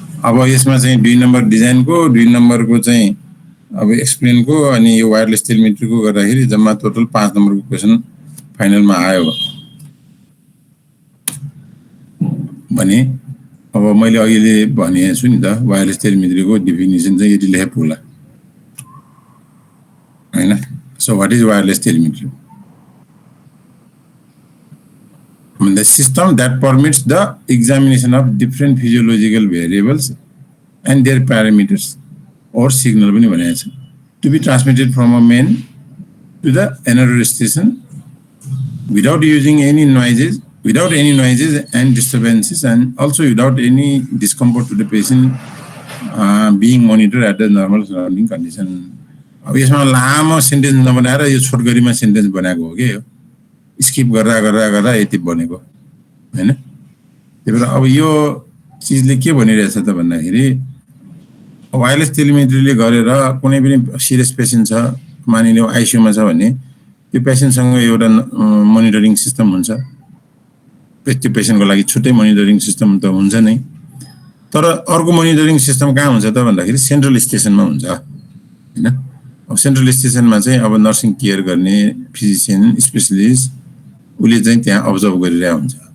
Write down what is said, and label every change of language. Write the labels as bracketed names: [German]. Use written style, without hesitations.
[Nepali] अब यसमा चाहिँ 2 नम्बर डिजाइन को 2 नम्बर को चाहिँ अब एक्सप्लेन को अनि यो वायरलेस टेलिमेट्री को गर्दाखेरि जम्मा टोटल 5 नम्बर को क्वेशन फाइनलमा आयो भने अब मैले अहिले भने छु नि त वायरलेस टेलिमेट्री को डेफिनेसन चाहिँ यति लेखेको होला हैन [English] So what is wireless telemetry? The system that permits the examination of different physiological variables and their parameters or signal to be transmitted from a main to the another station without using any noises, and disturbances, and also without any discomfort to the patient being monitored at the normal surrounding condition. [Nepali] अब यसमा लामो sentence नबनाएर यो छोटकरीमा sentence बनाएको हो के यो स्किप गर्दा यति बनेको हैन त्यही भएर अब यो चीजले के भनिरहेछ त भन्दाखेरि वायरलेस टेलिमेट्रीले गरेर कुनै पनि सिरियस पेशेन्ट छ मानिलियो आईसीयू मा छ भने त्यो पेशेन्टसँग एउटा मोनिटरिङ सिस्टम हुन्छ त्यो पेशेन्टको लागि छुट्टै मोनिटरिङ सिस्टम त हुन्छ नै तर अर्को मोनिटरिङ सिस्टम कहाँ हुन्छ त भन्दाखेरि सेन्ट्रल स्टेशनमा हुन्छ हैन अब सेन्ट्रल स्टेशनमा चाहिँ अब नर्सिङ केयर गर्ने फिजिशियन स्पेशलिस्ट उले चाहिँ त्यहाँ अब्जर्भ गरिरहेको हुन्छ